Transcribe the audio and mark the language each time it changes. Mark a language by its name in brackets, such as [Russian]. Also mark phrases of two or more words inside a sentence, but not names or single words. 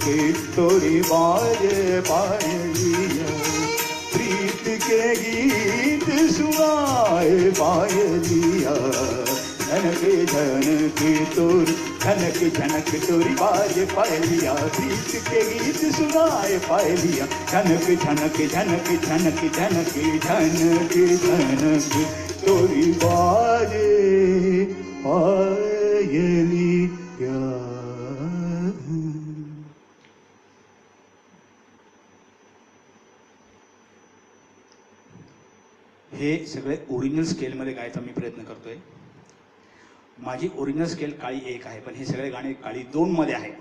[Hindi] तोरी बाजे पायलिया प्रीत के गीत सुनाए पायलिया झनक झनक तोरी झनक झनक तोरी बाजे पायलिया प्रीत के गीत सुनाए पायलिया झनक झनक झनक झनक झनक झनक झनक तोरी बाजे पायलिया [Marathi] हे सगळे [English] original scaleमध्ये [Marathi] गायचा मी प्रयत्न करतोय. माझी [English] original scale [Marathi] काळी 1 आहे, पण हे सगळे गाणे काळी 2 मध्ये आहेत.